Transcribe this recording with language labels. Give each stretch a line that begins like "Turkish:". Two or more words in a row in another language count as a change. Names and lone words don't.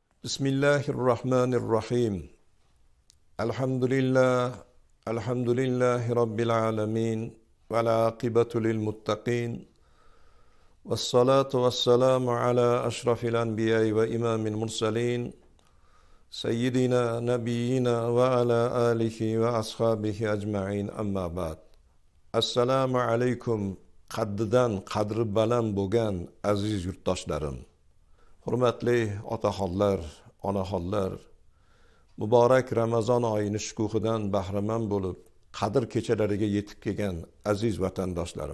Arabic: بسم الله الرحمن الرحيم. الحمد لله، الحمد لله رب العالمين. والعاقبة للمتقين. والصلاة والسلام على أشرف الأنبياء وإمام المرسلين. سيدنا، نبينا وعلى آله وأصحابه أجمعين أما بعد. السلام عليكم.
Uzbek: Qaddidan qadri baland bo'lgan aziz yurtdoshlarim. Hurmatli otaxonlar, onaxonlar, muborak Ramazon oyining shukuhidan bahramand bo'lib, qadr kechalariga yetib kelgan aziz vatandoshlarim.